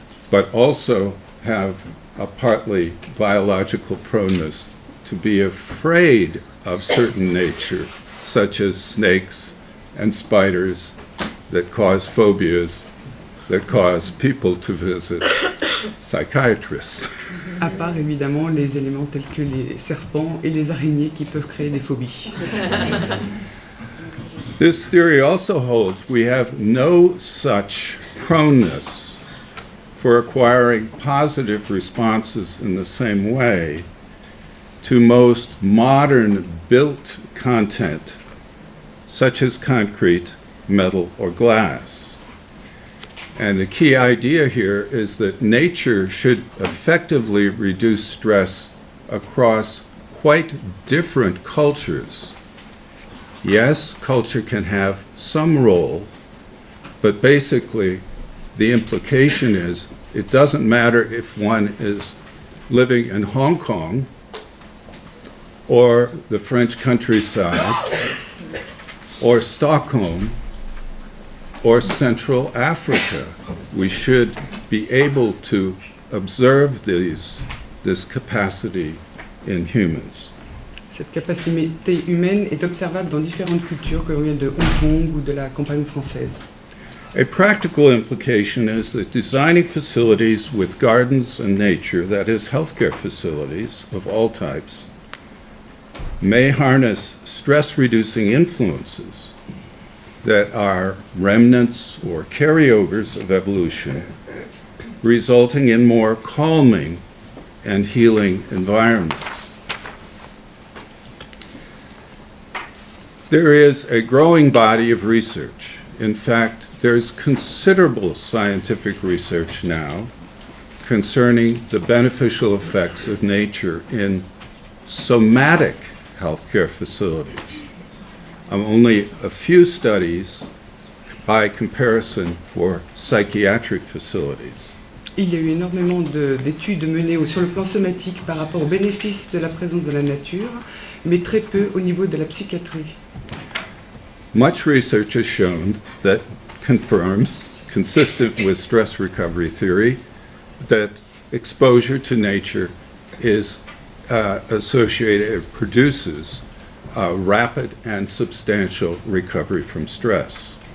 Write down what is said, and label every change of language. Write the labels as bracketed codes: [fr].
[en] but also have a partly biological proneness to be afraid of certain nature, such as snakes and spiders that cause phobias, that cause people to visit psychiatrists. [fr] À part évidemment les éléments tels que les serpents et les araignées qui peuvent créer des phobies. [en] This theory also holds we have no such proneness for acquiring positive responses in the same way to most modern built content, such as concrete, metal, or glass. And the key idea here is that nature should effectively reduce stress across quite different cultures. Yes, culture can have some role, but basically the implication is it doesn't matter if one is living in Hong Kong or the French countryside or Stockholm or Central Africa. We should be able to observe this capacity in humans. [fr] Cette capacité humaine est observable dans différentes cultures, que l'on vient de Hong Kong ou de la campagne française. [en] A practical implication is that designing facilities with gardens and nature, that is, healthcare facilities of all types, may harness stress-reducing influences that are remnants or carryovers of evolution, resulting in more calming and healing environments. There is a growing body of research. In fact, there's considerable scientific research now concerning the beneficial effects of nature in somatic healthcare facilities. Only a few studies by comparison for psychiatric facilities. [fr] Il y a eu énormément d'études menées sur le plan somatique par rapport aux bénéfices de la présence de la nature, mais très peu au niveau de la psychiatrie. [en] Much research has shown that confirms, consistent with stress recovery theory, that exposure to nature is associated, produces rapid and substantial recovery from stress.